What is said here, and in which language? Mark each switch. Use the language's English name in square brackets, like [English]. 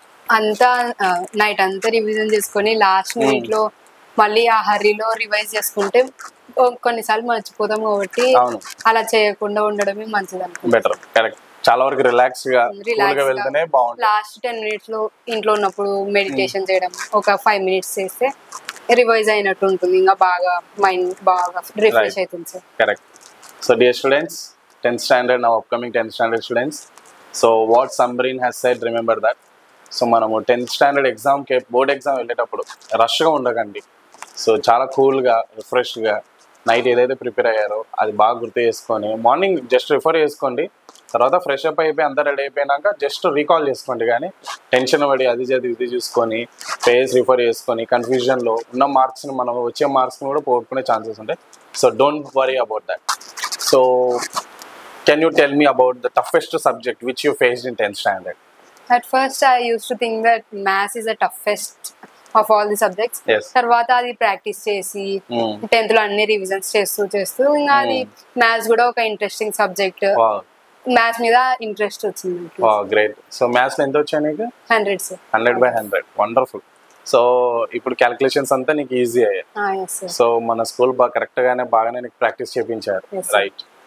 [Telugu] అంతా నైట్ అంతా రివిజన్ చేసుకొని లాస్ట్ మినిట్ లో మళ్ళీ ఆ హర్రీలో రివైజ్ చేసుకుంటే కొన్నిసార్లు మర్చిపోతాం కాబట్టి అలా చేయకుండా ఉండడమే మంచిది అనుకుంటా. బెటర్. కరెక్ట్. చాలా వరకు రిలాక్స్ గా వెళ్తేనే బాగుంటుంది. లాస్ట్ 10 minutes లో ఇంట్లో ఉన్నప్పుడు మెడిటేషన్ చేయడం, ఒక 5 minutes చేస్తే రివైజ్ అయినట్టు ఉంటుంది, ఇంకా బాగా మైండ్ బాగా రిఫ్రెష్ అవుతుంది sir. Correct. So dear students, [English] 10th standard now upcoming 10th standard students, so what Sambreen has said, remember that. [Telugu] So మనము 10th స్టాండర్డ్ ఎగ్జామ్కి బోర్డ్ ఎగ్జామ్ వెళ్ళేటప్పుడు రష్గా ఉండకండి. సో చాలా కూల్గా రిఫ్రెష్గా నైట్ ఏదైతే ప్రిపేర్ అయ్యారో అది బాగా గుర్తు చేసుకొని మార్నింగ్ జస్ట్ రిఫర్ చేసుకోండి. తర్వాత ఫ్రెష్ అప్ అయిపోయి అంతా రెడీ అయిపోయినాక జస్ట్ రీకాల్ చేసుకోండి. కానీ టెన్షన్ పడి అది చదివి ఇది చూసుకొని పేజ్ రిఫర్ చేసుకొని కన్ఫ్యూజన్లో ఉన్న మార్క్స్ని మనం వచ్చే మార్క్స్ని కూడా పోగొట్టుకునే ఛాన్సెస్ ఉంటాయి. [English] So don't worry about that. So can you tell me about the toughest subject which you faced in 10th standard? At first I used to think that maths is the toughest of all the subjects. [Telugu] తర్వాత అది practice చేసి 10th లో అన్ని revisions చేస్తూ ఇంకా అది maths కూడా ఒక ఇంట్రెస్టింగ్ సబ్జెక్ట్. మ్యాథ్స్ మీద ఇంట్రెస్ట్ వచ్చింది. గ్రేట్. సో మ్యాథ్స్ లో ఎంత వచ్చాయి నీకు? 100 సార్. 100/100. వండర్ఫుల్. సో ఇప్పుడు క్యాలిక్యులేషన్స్ అంతా నీకు ఈజీ అయ్యాయి. సో మన స్కూల్ బాగానే నీకు ప్రాక్టీస్ చేయించారు, రైట్?